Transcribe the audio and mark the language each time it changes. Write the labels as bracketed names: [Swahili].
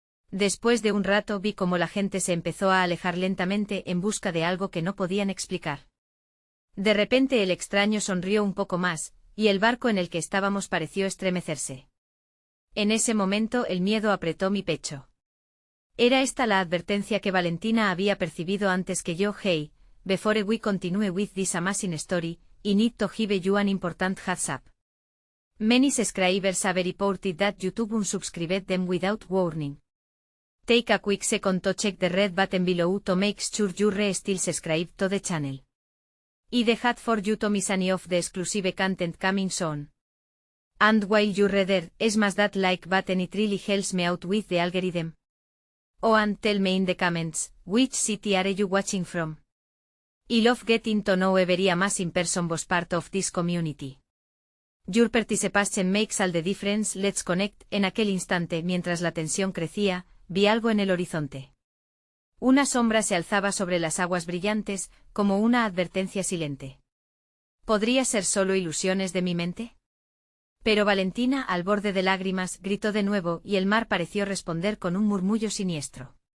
[Spanish] Después de un rato vi cómo la gente se empezó a alejar lentamente en busca de algo que no podían explicar. De repente el extraño sonrió un poco más, y el barco en el que estábamos pareció estremecerse. En ese momento el miedo apretó mi pecho. Era esta la advertencia que Valentina había percibido antes que yo. [English] Hey, before we continue with this amazing story, I need to give you an important heads up. Many subscribers have reported that YouTube unsubscribed them without warning. Take a quick second to check the red button below to make sure you're still subscribed to the channel. I the hat for you to miss any of the exclusive content coming soon. And while you're there, smash that like button, it really helps me out with the algorithm. Oh, and tell me in the comments, which city are you watching from? I love getting to know every amazing person was part of this community. Your participation makes all the difference. Let's connect. [Spanish] En aquel instante, mientras la tensión crecía, vi algo en el horizonte. Una sombra se alzaba sobre las aguas brillantes, como una advertencia silente. ¿Podría ser solo ilusiones de mi mente? Pero Valentina, al borde de lágrimas, gritó de nuevo y el mar pareció responder con un murmullo siniestro.